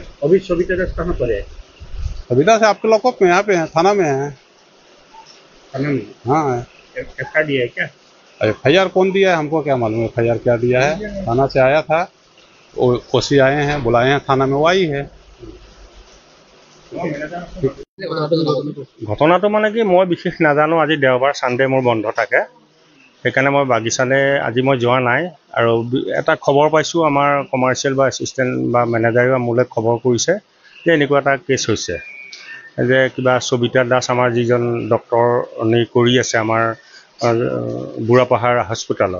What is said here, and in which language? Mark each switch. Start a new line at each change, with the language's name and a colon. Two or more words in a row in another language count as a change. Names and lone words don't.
Hindi: अभी सविता दास कहाँ पर है? सविता से आपके लॉकअप में यहाँ पे है थाना में है थाना में हाँ एफआईआर दिया है क्या? एफआईआर कौन दिया है हमको क्या मालूम है एफआईआर क्या दिया है थाना से आया था ओसी आए हैं बुलाए हैं थाना में वो आई है
Assamese: ঘটনাটো মানে কি মই বিশেষ নাজানো আজি দেওবাৰ সানডে মোৰ বন্ধ থাকে সেইকাৰণে মই বাগিচালে আজি মই যোৱা নাই আৰু এটা খবৰ পাইছোঁ আমাৰ কমাৰ্চিয়েল বা এছিষ্টেণ্ট বা মেনেজাৰেও মোলৈ খবৰ কৰিছে যে এনেকুৱা এটা কেছ হৈছে যে কিবা সবিতা দাস আমাৰ যিজন ডক্টৰ কৰি আছে আমাৰ বুঢ়াপাহাৰ হস্পিটেলত